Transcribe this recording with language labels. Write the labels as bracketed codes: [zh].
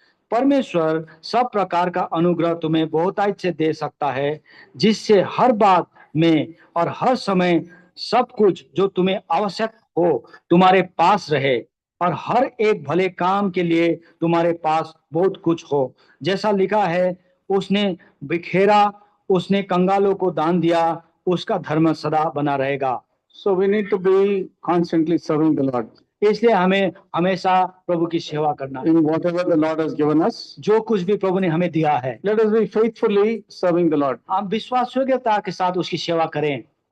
[hi] परमेश्वर सब प्रकार का अनुग्रह तुम्हें बहुतायत से दे सकता है, जिससे हर बात में और हर समय सब कुछ जो तुम्हें आवश्यक हो तुम्हारे पास रहे, और हर एक भले काम के लिए तुम्हारे पास बहुत कुछ हो। जैसा लिखा है, उसने बिखेरा, उसने कंगालों को दान दिया, उसका धर्म सदा बना रहेगा। [en] So we need to be constantly serving the Lord. [hi] इसलिए हमें हमेशा प्रभु की सेवा करना। [en] In whatever the Lord has given us, [hi] जो कुछ भी प्रभु ने हमें दिया है, [en] let us be faithfully serving the Lord. [hi] आप विश्वासयोग्यता के साथ उसकी सेवा करें।